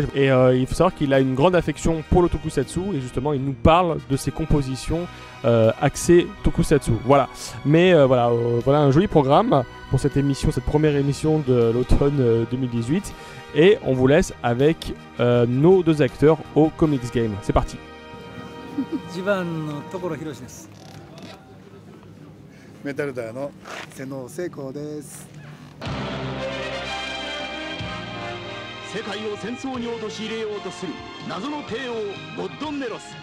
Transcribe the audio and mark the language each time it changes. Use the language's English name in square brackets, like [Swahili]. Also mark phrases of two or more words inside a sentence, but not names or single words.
[French] Et il faut savoir qu'il a une grande affection pour le tokusatsu et justement il nous parle de ses compositions axées tokusatsu. Voilà. Mais voilà un joli programme pour cette émission, cette première émission de l'automne 2018. Et on vous laisse avec nos deux acteurs au Comics Game. C'est parti. [Japanese] ジバンの所博です。メタルダーの瀬能聖光です。世界を戦争に陥れようとする謎の帝王ゴッドンネロス。